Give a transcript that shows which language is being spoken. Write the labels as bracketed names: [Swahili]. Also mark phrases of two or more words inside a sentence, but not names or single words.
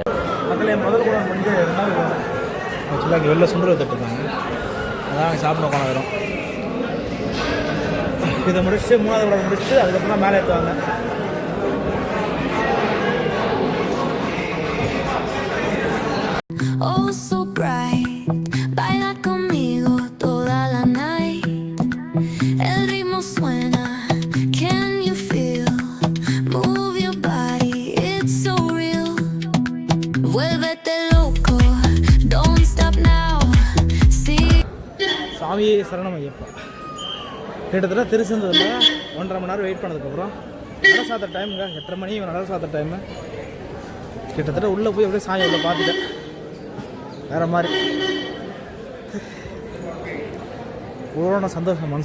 [Tamil] மக்களே முதல் கூட வந்து ஆக்சுவலாக இங்கே வெளில சுண்டல் தட்டுருக்காங்க. அதான் சாப்பிட உட்காந்துறோம். இதை முடிச்சுட்டு 3வது விளக்கு முடிச்சுட்டு அதுக்கப்புறம் தான் மேலே ஏற்றுவாங்க. [English] Oh, so bright. [Spanish] Baila conmigo toda la night. El ritmo suena. [English] Can you feel? Move your body. It's so real. [Spanish] Vuélvete loco. [English] Don't stop now. See. [Tamil] சாமியே சரணம் ஐயப்பா. கிட்டத்தட்ட திருச்செந்தூரில் 1.5 மணி நேரம் வெயிட் பண்ணதுக்கப்புறம் நட சாத்த டைமுங்க 8:30 மணி நட சாத்த டைமு. கிட்டத்தட்ட உள்ளே போய் அப்படியே சாமி உள்ள பார்த்துட்டேன். வேறு மாதிரி பூரண சந்தோஷம் மனசு.